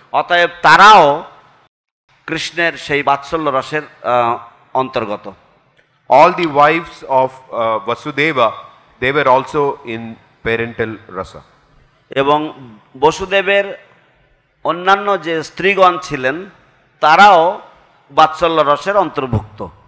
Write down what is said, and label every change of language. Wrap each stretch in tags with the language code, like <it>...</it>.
<bn>অতএব তারাও কৃষ্ণের সেই বাৎসল্য রসের অন্তর্গত।</bn> <en>All the wives of Vasudeva, they were also in parental rasa.</en> <bn>এবং বসুদেবের অন্যান্য যে স্ত্রীগণ ছিলেন তারাও বাৎসল্য রসের অন্তর্ভুক্ত।</bn>